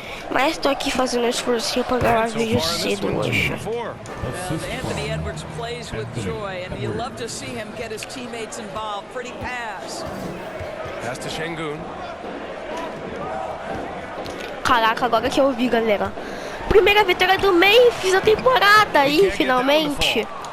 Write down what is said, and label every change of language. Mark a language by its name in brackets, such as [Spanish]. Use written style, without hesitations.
[Portuguese] Mas tô aqui fazendo um esforcinho pra gravar vídeo cedo hoje. [English] Anthony Edwards plays with joy and you love to see him get his teammates involved. Pretty pass. Pass to Şengün. [Portuguese] Caraca, agora que eu vi, galera. Primeira vitória do Memphis da temporada aí, finalmente.